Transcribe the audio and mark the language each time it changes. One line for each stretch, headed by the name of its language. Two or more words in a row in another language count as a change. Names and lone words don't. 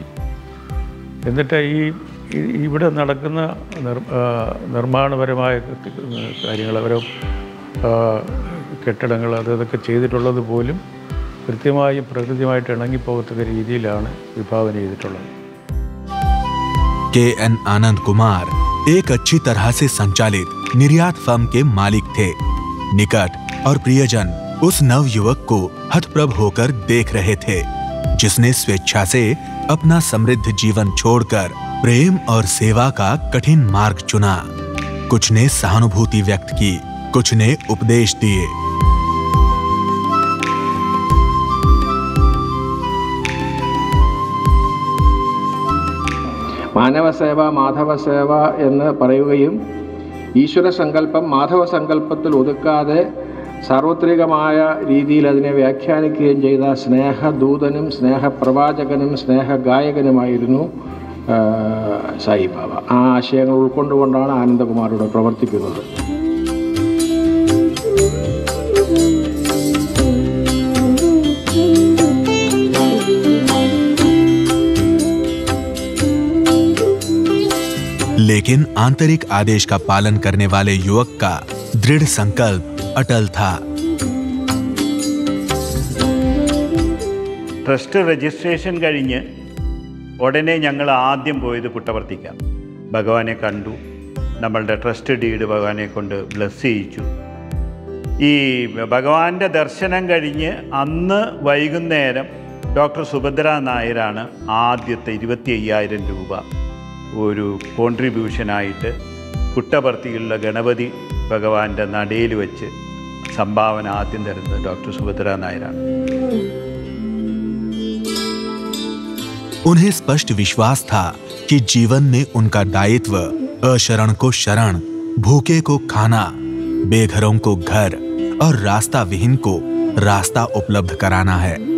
Malayalam: എന്നിട്ട് ഇവിടെ നടക്കുന്ന നിർമ്മാണപരമായ കാര്യങ്ങൾ, ഓരോ കെട്ടിടങ്ങൾ, അതൊക്കെ ചെയ്തിട്ടുള്ളത് പോലും കൃത്യമായും പ്രകൃതിയുമായിട്ട് ഇണങ്ങിപ്പോകത്തക്ക രീതിയിലാണ് വിഭാവന ചെയ്തിട്ടുള്ളത്.
Hindi: KN आनंद कुमार एक अच्छी तरह से संचालित निर्यात फर्म के मालिक थे। निकट और प्रियजन उस नव युवक को हतप्रभ होकर देख रहे थे, जिसने स्वेच्छा से अपना समृद्ध जीवन छोड़कर प्रेम और सेवा का कठिन मार्ग चुना। कुछ ने सहानुभूति व्यक्त की, कुछ ने उपदेश दिए।
Malayalam: മാനവസേവ മാധവസേവ എന്ന് പറയുകയും ഈശ്വര സങ്കല്പം മാധവ സങ്കല്പത്തിൽ ഒതുക്കാതെ സാർവത്രികമായ രീതിയിൽ അതിനെ വ്യാഖ്യാനിക്കുകയും ചെയ്ത സ്നേഹദൂതനും സ്നേഹപ്രവാചകനും സ്നേഹഗായകനുമായിരുന്നു സായിബാബ. ആ ആശയങ്ങൾ ഉൾക്കൊണ്ടുകൊണ്ടാണ് ആനന്ദകുമാർ ഇവിടെ പ്രവർത്തിക്കുന്നത്.
Hindi: लेकिन आंतरिक आदेश का पालन करने वाले युवक का दृढ़ संकल्प अटल था।
English: trust registration
Malayalam: കഴിഞ്ഞ് ഉടനെ ഞങ്ങൾ ആദ്യം പോയത് പുട്ടപർത്തിക്കാണ്. ഭഗവാനെ കണ്ടു, നമ്മളുടെ
English: trust deed
Malayalam: ഭഗവാനെ കൊണ്ട് ബ്ലെസ് ചെയ്യിച്ചു. ഈ ഭഗവാന്റെ ദർശനം കഴിഞ്ഞ് അന്ന് വൈകുന്നേരം ഡോക്ടർ സുഭദ്ര നായരാണ് ആദ്യത്തെ 25,000 രൂപ ഒരു കോൺട്രിബ്യൂഷനായിട്ട് പുട്ടപർത്തിയുള്ള ഗണപതി ഭഗവാന്റെ നടയിൽ വെച്ച് സംഭാവന ആദ്യം തരുന്നത് ഡോക്ടർ സുഭദ്ര നായരാണ്.
Hindi: उन्हें स्पष्ट विश्वास था कि जीवन में उनका दायित्व अशरण को शरण, भूखे को खाना, बेघरों को घर और रास्ता विहीन को रास्ता उपलब्ध कराना है।